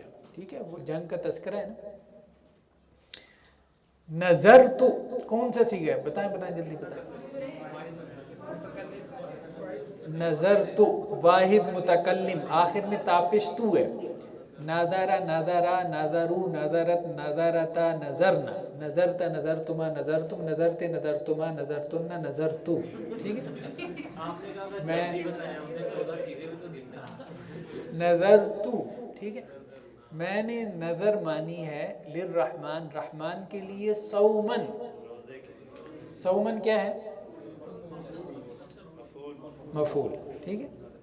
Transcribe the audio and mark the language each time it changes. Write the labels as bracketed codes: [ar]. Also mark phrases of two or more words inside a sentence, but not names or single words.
[ur] ٹھیک ہے. وہ جنگ کا تذکرہ ہے نا. نظر تو کون سا صیغہ ہے؟ بتائیں بتائیں جلدی بتائیں. نظر تو واحد متکلم، آخر میں تاپش تو ہے. [ar] نظرہ نظرہ نظرو نظرت نظرتا نظرنا نظرتا نظرتما نظرتم نظرتے نظرتما نظرتن نظرتو. [ur] ٹھیک ہے. میں نظرتو. ٹھیک ہے. میں نے نظر مانی ہے للرحمن، رحمان کے لیے، صومن. صومن کیا ہے؟ مفعول. ٹھیک ہے.